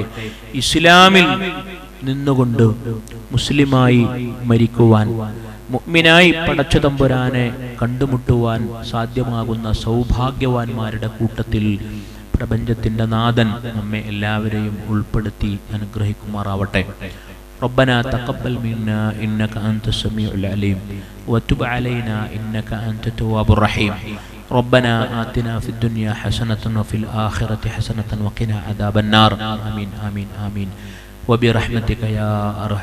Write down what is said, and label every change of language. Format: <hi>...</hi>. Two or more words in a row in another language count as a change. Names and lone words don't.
<ml>ഇസ്ലാമിൽ നിന്നുകൊണ്ട് മുസ്ലിമായി മരിക്കുവാൻ, മുഅ്മിനായി പടച്ച തമ്പുരാനെ കണ്ടുമുട്ടുവാൻ സാധ്യമാകുന്ന സൗഭാഗ്യവാന്മാരുടെ കൂട്ടത്തിൽ പ്രപഞ്ചത്തിന്റെ നാഥൻ നമ്മെ എല്ലാവരെയും ഉൾപ്പെടുത്തി അനുഗ്രഹിക്കുമാറാവട്ടെ.</ml> <ar>ربنا تقبل منا إنك أنت السميع العليم وتب علينا إنك أنت التواب الرحيم. ربنا آتنا في الدنيا حسنة وفي الآخرة حسنة وقنا عذاب النار. آمين آمين آمين وبرحمتك يا أرحم الراحمين.</ar>